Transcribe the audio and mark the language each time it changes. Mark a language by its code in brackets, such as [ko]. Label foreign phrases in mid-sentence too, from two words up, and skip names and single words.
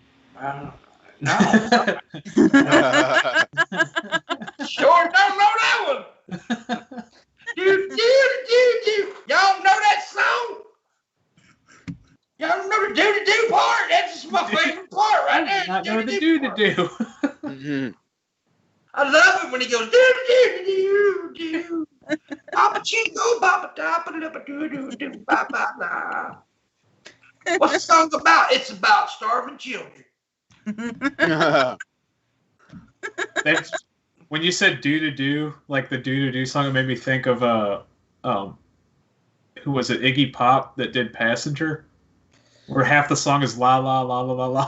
[en] No. Sure don't know that one. Do. Y'all know that song? Y'all know the do part? That's just my favorite part right there. Not know the part. do. Mhm. I love it when he goes do. Papa Chico, Papa Dappa do ba ba ba. What's the song about? It's about starving children. That's, when you said do, like the do song, it made me think of who was it? Iggy Pop that did Passenger, where half the song is la la la la la la.